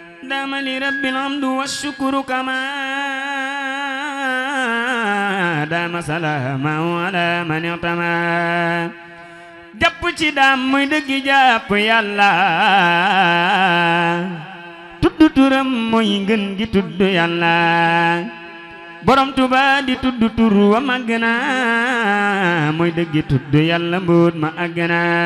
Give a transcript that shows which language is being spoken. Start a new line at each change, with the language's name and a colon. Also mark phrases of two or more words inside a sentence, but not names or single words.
Arabic: دام لرب الحمد والشكر كما دام سلامه على من اعتمى.
Wolof: Jàpp ci daam muy dëgg jàpp Yàlla. Tudd turam muy ngën gi tudd Yàlla. Borom Tuuba di tudd tur wa màgg na, muy dëgg tudd Yàlla mbóot ma àgg na.